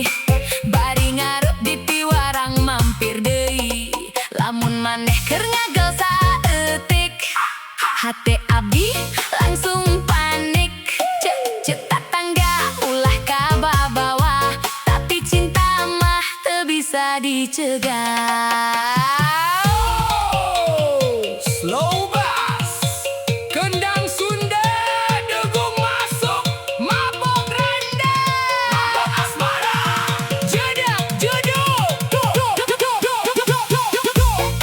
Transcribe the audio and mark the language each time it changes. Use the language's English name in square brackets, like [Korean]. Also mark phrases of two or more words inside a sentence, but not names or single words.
[Sundanese] Bari ngarep di tiwarang mampir deui, lamun maneh keur ngagel saeutik, hate abdi langsung panik. Cek tatangga ulah ka bawah, tapi cinta mah teu bisa dicegah. [English] Slow bass, [Sundanese] kendang Sunda, degung masuk, mabok randa, mabok asmara, jedak jeduk, duk, duk, duk, duk, duk, duk, duk, duk, duk.